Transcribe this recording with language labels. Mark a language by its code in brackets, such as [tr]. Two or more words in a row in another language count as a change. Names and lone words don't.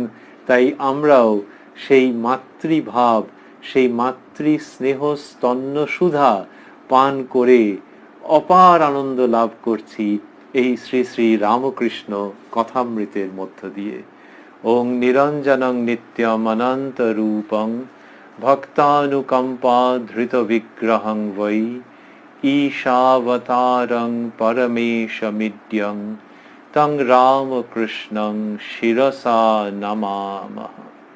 [bn] তাই আমরাও সেই মাতৃভাব, সেই মাতৃ স্নেহ স্তন্য সুধা পান করে অপার আনন্দ লাভ করছি এই শ্রী শ্রী রামকৃষ্ণ কথামৃতের মধ্য দিয়ে। [sa] ওং নিরঞ্জনং নিত্যম অনন্ত রূপং ভক্তানুকম্পা ধৃত বিগ্রহং বৈ ঈশাবতারং পরমেশমিদ্যং তং রামকৃষ্ণং শিরসা নমামঃ।